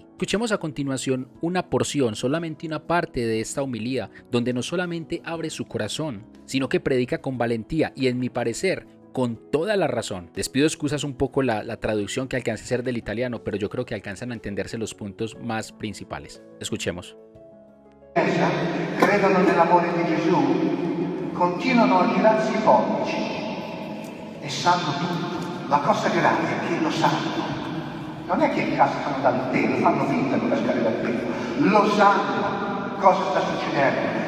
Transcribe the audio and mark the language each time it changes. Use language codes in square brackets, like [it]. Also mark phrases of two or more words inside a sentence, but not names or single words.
[es] Escuchemos a continuación una porción, solamente una parte de esta homilía, donde no solamente abre su corazón, sino que predica con valentía y, en mi parecer, con toda la razón. Les pido excusas un poco la traducción que alcance a ser del italiano, pero yo creo que alcanzan a entenderse los puntos más principales. Escuchemos. [it] Credono nell'amore di Gesù, continuano a girarsi i pollici e sanno tutto. La cosa grave è che lo sanno. Non è che cascano dal pelo, fanno finta di cascare dal pelo. Lo sanno cosa sta succedendo.